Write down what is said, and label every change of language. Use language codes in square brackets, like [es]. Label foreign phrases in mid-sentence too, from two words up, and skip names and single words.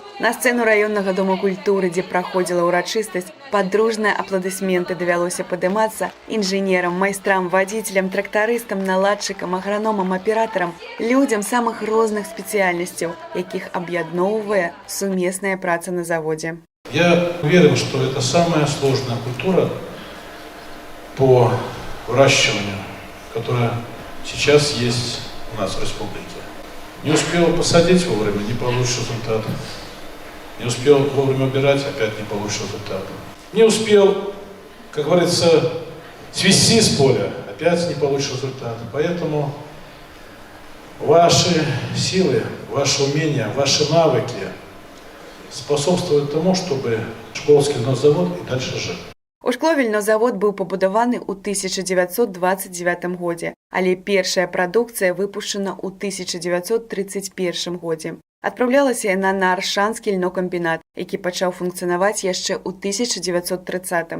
[be] На сцэну раённага дома культуры, дзе праходзіла ўрачыстасць, пад дружныя апладысменты давялося падымацца інжынерам, майстрам, вадзіцелям, трактарыстам, наладчыкам, аграномам, аператарам, людзям самых розных спецыяльнасцяў, якіх аб'ядноўвае сумесная праца на заводзе. [ru] Я уверен, что это самая сложная культура по выращиванию, которая сейчас есть у нас в республике. Не успел посадить вовремя, не получишь результат. Не успел вовремя убирать, опять не получишь результат. Не успел, как говорится, свести с поля, опять не получишь результат. Поэтому ваши силы, ваши умения, ваши навыки способствуют тому, чтобы Шклоўскі льнозавод и дальше жил. [be] Ушкловы льнозавод быў пабудаваны ў 1929 годзе, але першая прадукцыя выпушчана ў 1931 годзе. Адпраўлялася яна на Аршанскі льнокамбінат, які пачаў функцыянаваць яшчэ ў 1930.